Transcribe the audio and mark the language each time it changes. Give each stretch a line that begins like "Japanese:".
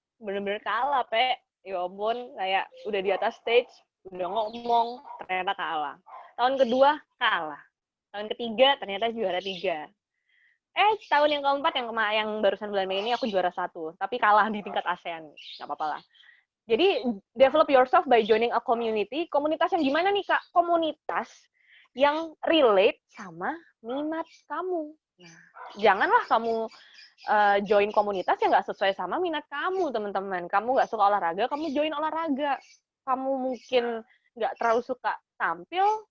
Indonesian: Bener-bener kalah, Pe. Ya ampun, kayak udah di atas stage, udah ngomong, ternyata kalah. Tahun kedua, kalah. Tahun ketiga, ternyata juara 3. Tahun yang keempat, yang barusan bulan Mei ini, aku juara 1. Tapi kalah di tingkat ASEAN. Nggak apa-apa lah.
English: Jadi, develop yourself by joining a community.
Indonesian: Komunitas yang gimana nih, Kak? Komunitas yang relate sama minat kamu. Nah, janganlah kamu join komunitas yang nggak sesuai sama minat kamu, teman-teman. Kamu nggak suka olahraga, kamu join olahraga. Kamu mungkin nggak terlalu suka tampil,